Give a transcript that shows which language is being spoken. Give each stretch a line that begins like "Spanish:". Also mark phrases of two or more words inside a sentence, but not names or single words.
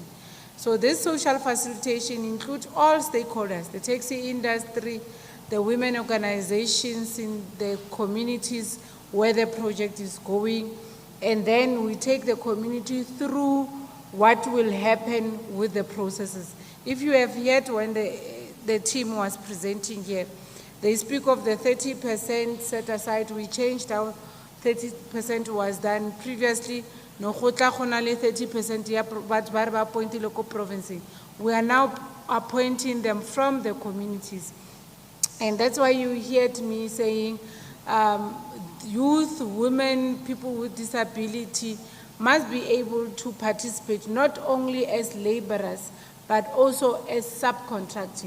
English: So this social facilitation includes all stakeholders, the taxi industry, the women organizations in the communities where the project is going, and then we take the community through what will happen with the processes. If you have heard when the team was presenting here, they speak of the 30% set aside. We changed our 30% was done previously.
Southern Sotho: No khotla khona le 30% ya batho ba re ba appointile ko province.
English: We are now appointing them from the communities. And that's why you heard me saying youth, women, people with disability must be able to participate not only as laborers, but also as subcontracting.